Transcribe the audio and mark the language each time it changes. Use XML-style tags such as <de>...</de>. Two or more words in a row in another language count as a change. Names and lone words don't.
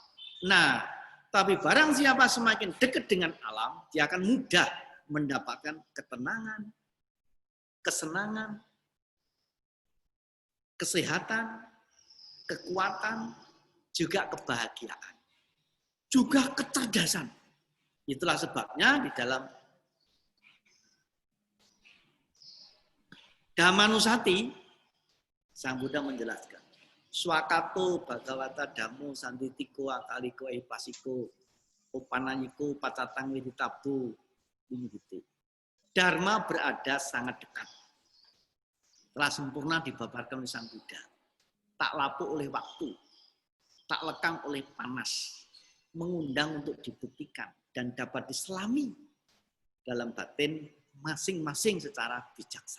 <id>Nah, tapi barang siapa semakin dekat dengan alam, dia akan mudah mendapatkan ketenangan, kesenangan, kesehatan, kekuatan, juga kebahagiaan. Juga kecerdasan. Itulah sebabnya di dalam Dhammanusati, Sang Buddha menjelaskan,</id> <pi>Swakato Bhagavata Dhammo Santitiko Akaliko Epasiko Upananyiko Pacatang Widitabu Winggiti.</pi> <id>Dharma berada sangat dekat. Telah sempurna dibabarkan oleh Sang Buddha. Tak lapuk oleh waktu. Tak lekang oleh panas. Mengundang untuk dibuktikan dan dapat diselami dalam batin masing-masing secara bijaksana.</id>